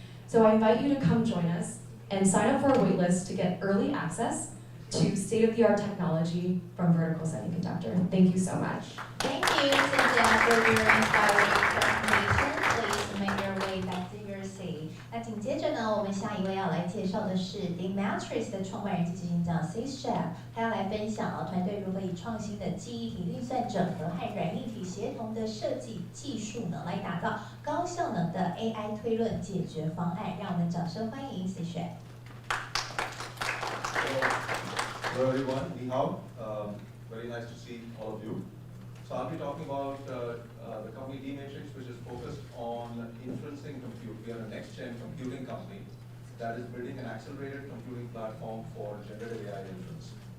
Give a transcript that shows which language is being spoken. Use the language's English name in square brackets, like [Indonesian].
[English] So I invite you to come join us and sign up for our waitlist to get early access to state-of-the-art technology from Vertical Semiconductor. Thank you so much. Thank you, Cynthia, for your inspiring presentation. Please make your way back to your seat. [Chinese] 那紧接着呢，我们下一位要来介绍的是 The Matrix 的创办人及执行长 Chef， 他要来分享团队如何以创新的记忆体运算整合和软硬体协同的设计技术呢，来打造高效能的 AI 推论解决方案。让我们掌声欢迎 Chef。 [English] Hello everyone, [Chinese] ni hao. [English] Very nice to see all of you. So I'll be talking about the company D-Matrix, which is focused on inferencing compute. We are a next-gen computing company that is building an accelerated computing platform for generative AI inference.